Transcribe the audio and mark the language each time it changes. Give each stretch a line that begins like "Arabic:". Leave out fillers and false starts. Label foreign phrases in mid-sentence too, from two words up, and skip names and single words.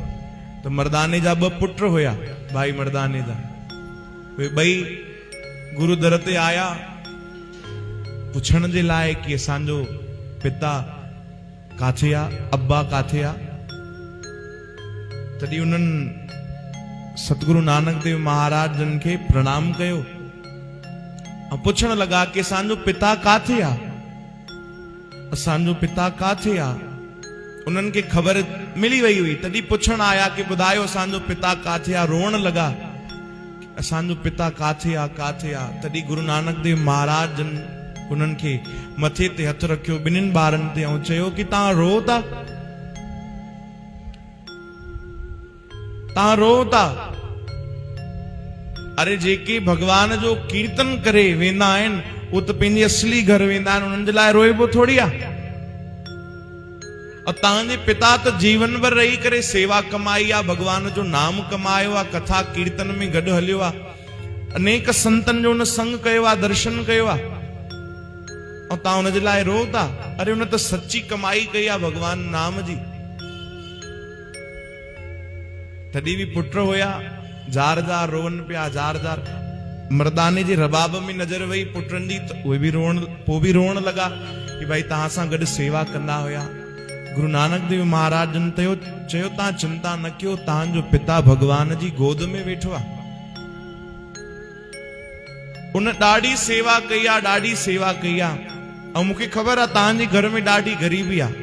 Sindhi: तो मर्दाने जा ॿ पुट हुया, भाई मर्दाने जा, वे ॿई गुरु दर ते आया पुछण जे लाइ कि असांजो पिता काथे आ, अब्बा काथे आ। तॾहिं उन्हनि सतगुरु नानक देव महाराज जन खे प्रणाम कयो ऐं पुछण लगा कि असांजो पिता काथे आ, असांजो पिता काथे आ। उन्हनि खे ख़बर मिली वई हुई, तॾहिं पुछण आया कि ॿुधायो असांजो पिता काथे आ। रोअण लगा असांजो पिता काथे आ, काथे आ। तॾहिं गुरु नानक देव महाराज जन उन्हनि खे मथे ते हथ रखियो ॿिन्हिनि ॿारनि ते ऐं चयो कि तव्हां रो था, तव्हां रो था। अरे जेके भगवान जो कीर्तन करे वेंदा आहिनि उहे त पंहिंजे असली घर वेंदा आहिनि, उन्हनि जे लाइ रोइबो थोड़ी आहे। और तव्हांजे पिता तो जीवन भर रही करे सेवा कमाई आ, भगवान जो नाम कमायो आ, कथा कीर्तन में गॾु हलियो आ, अनेक संतन जो उन संग कयो आ, दर्शन कयो आ, और तव्हां उन जे लाइ रो था। अरे उन तो सच्ची कमाई कई आ भगवान नाम जी। तॾहिं भी पुट हुया जार जार रोवन पिया, जार जार। मर्दाने जे रबाब में नजर वही पुटनि जी, त उहे भी रोअण लगा कि भाई तव्हां सां गॾु सेवा कंदा हुया। गुरु नानक देव महाराज जन चयो तव्हां चिंता न कयो, तव्हांजो पिता भगवान जी गोद में वेठो आहे। उन ॾाढी सेवा कई आहे, ॾाढी सेवा कई आहे। ऐं मूंखे ख़बर आहे तव्हांजे घर में ॾाढी ग़रीबी आहे।